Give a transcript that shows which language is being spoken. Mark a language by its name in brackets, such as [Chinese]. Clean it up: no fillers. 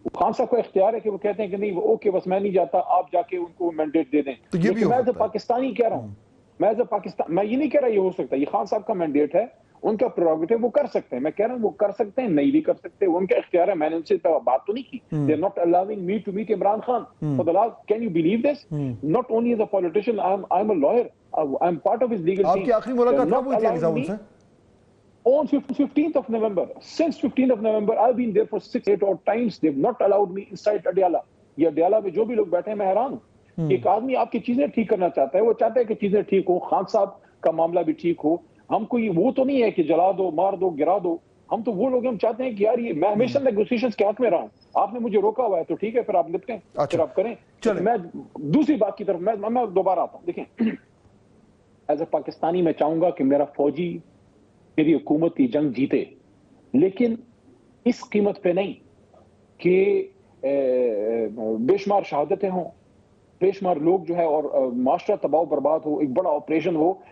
[Urdu] خان صاحب کا اختیار ہے کہ وہ کہتے ہیں کہ نہیں اوکے بس میں نہیں جاتا, آپ جا کے ان کو مینڈیٹ دے دیں. لیکن میں ایز اے پاکستانی کہہ رہا ہوں, میں ایز اے پاکستان, میں یہ نہیں کہہ رہا یہ ہو سکتا, یہ خان صاحب کا مینڈیٹ ہے, ان کا پروگیٹو, وہ کر سکتے ہیں. میں کہہ رہا ہوں وہ کر سکتے ہیں, نہیں بھی کر سکتے, ان کا اختیار ہے. میں نے ان سے بات تو نہیں کی. [English] They are not allowing me to meet Imran Khan for the last. Can you believe this? Not only as a politician, I'm a lawyer. I'm part of his legal team. [Urdu] آپ کی آخری ملاقات کب ہوئی تھی علی صاحب ان سے؟ [English] On 15th of November. Since 15th of November, I've been there for 6-8 odd times. They've not allowed me inside Adiala. [Urdu] یہ Adiala میں جو بھی لوگ بیٹھے ہیں, میں حیران ہوں. ایک آدمی آپ کی چیزیں ٹھیک کرنا چاہتا ہے, وہ چاہتا ہے کہ چیزیں ٹھیک ہو, خان صاحب کا معاملہ بھی ٹھیک ہو. ہم کوئی وہ تو نہیں ہے کہ جلا دو, مار دو, گرا دو. ہم تو وہ لوگ, ہم چاہتے ہیں کہ یار یہ, میں ہمیشہ نیگوسیشنز کے حق میں رہا ہوں. آپ نے مجھے روکا ہوا ہے تو ٹھیک ہے, پھر آپ نپٹیں, پھر آپ کریں. میں دوسری بات کی طرف میں دوبارہ آتا ہوں. دیکھیں ایز اے پاکستانی میں چاہوں گا کہ میرا فوجی میری حکومت کی جنگ جیتے, لیکن اس قیمت پہ نہیں کہ بے شمار شہادتیں ہوں, بے شمار لوگ جو ہے اور معاشرہ تباہ و برباد ہو, ایک بڑا آپریشن ہو.